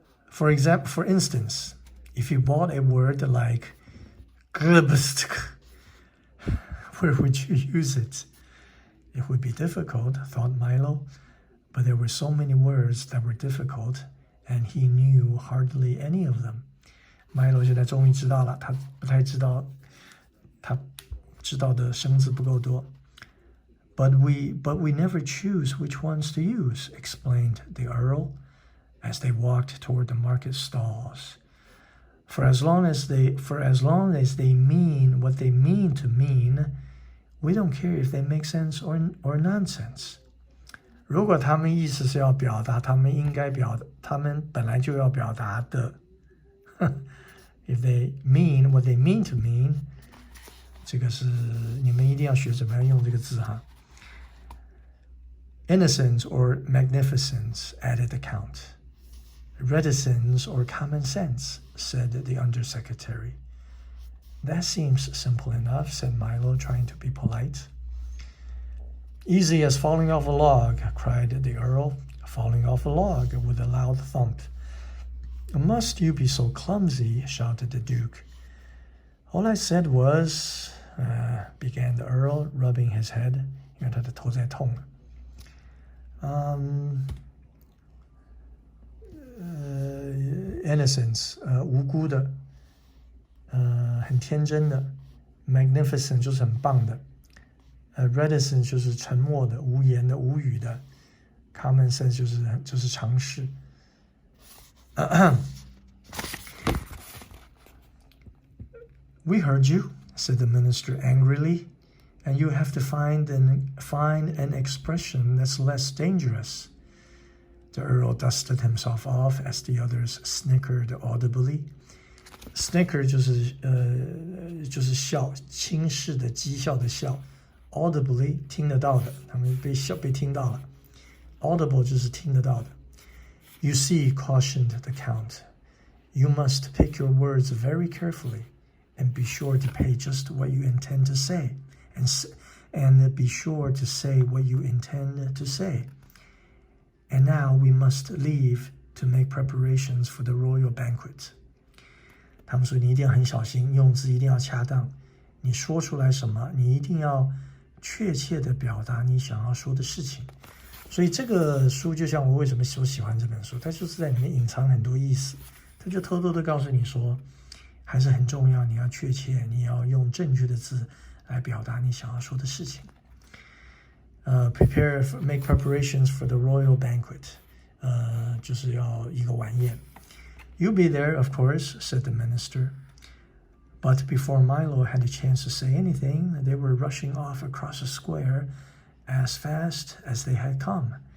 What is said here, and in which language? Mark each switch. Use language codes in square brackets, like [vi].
[en] For instance, if you bought a word like where would you use it? It would be difficult, thought Milo, but there were so many words that were difficult, and he knew hardly any of them. [zh] Milo 现在终于知道了，他不太知道，他知道的生字不够多。 [en] But we never choose which ones to use, explained the Earl, as they walked toward the market stalls. For as long as they mean what they mean to mean, we don't care if they make sense or nonsense. [zh] 如果他们意思是要表达他们本来就要表达的， [en] if they mean what they mean to mean， [zh] 这个是你们一定要学怎么样用这个字哈。 [en] Innocence or magnificence, added the Count. Reticence or common sense, said the undersecretary. That seems simple enough, said Milo, trying to be polite. Easy as falling off a log, cried the Earl, falling off a log with a loud thump. Must you be so clumsy? Shouted the Duke. All I said was, began the Earl, rubbing his head, [zh] 因为他的头在痛。 innocence，无辜的，很天真的。 magnificent 就是很棒的。reticent 就是沉默的、无言的、无语的。 common sense 就是常识。 [en] We heard you, said the minister angrily, and you have to find an expression that's less dangerous. The Earl dusted himself off as the others snickered audibly. [zh] Snicker 就是笑，轻视的、讥笑的笑。 Audibly 听得到的，他们被听到了。Audible 就是听得到的。 [en] You see, cautioned the Count, you must pick your words very carefully.And be sure to pay just what you intend to say, and be sure to say what you intend to say. And now we must leave to make preparations for the royal banquet. [zh] 他们说你一定要很小心，用字一定要恰当。你说出来什么，你一定要确切的表达你想要说的事情。所以这个书就像我为什么所喜欢这本书，它就是在里面隐藏很多意思，它就偷偷的告诉你说。还是很重要，你要确切，你要用正确的字来表达你想要说的事情。 [en] make preparations for the royal banquet， [zh] 就是要一个晚宴。 [en] You'll be there, of course, said the minister. But before Milo had a chance to say anything, they were rushing off across the square as fast as they had come.